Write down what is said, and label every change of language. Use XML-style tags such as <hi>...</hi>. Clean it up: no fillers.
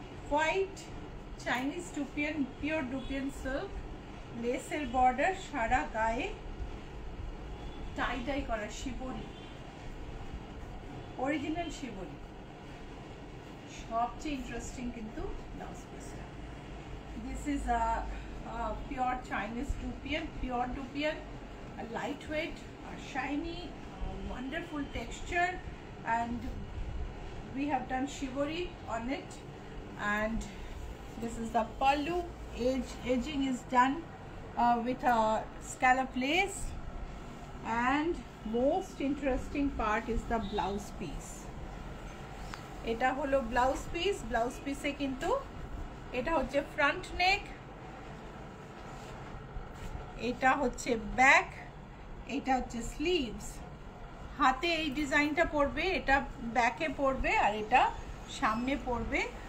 <bn>White Chinese dupion, pure dupion silk, লেসের border, সারা গায়ে টাই টাই করা শিবরি, original শিবরি। সবচেয়ে ইন্টারেস্টিং কিন্তু ব্লাউজ পিসটা।</bn> <en>This is pure Chinese dupion, pure dupion, lightweight, shiny, wonderful texture, and we have done shibori on it. And this is the pallu. Edging is done with a scallop lace, and most interesting part is the blouse piece.</en> <bn>এটা হলো blouse piece. Blouse পিসে কিন্তু এটা হচ্ছে front নেক, এটা হচ্ছে back, এটা হচ্ছে স্লিভস। হাতে এই ডিজাইনটা পড়বে, এটা ব্যাকে পড়বে আর এটা সামনে পড়বে।</bn>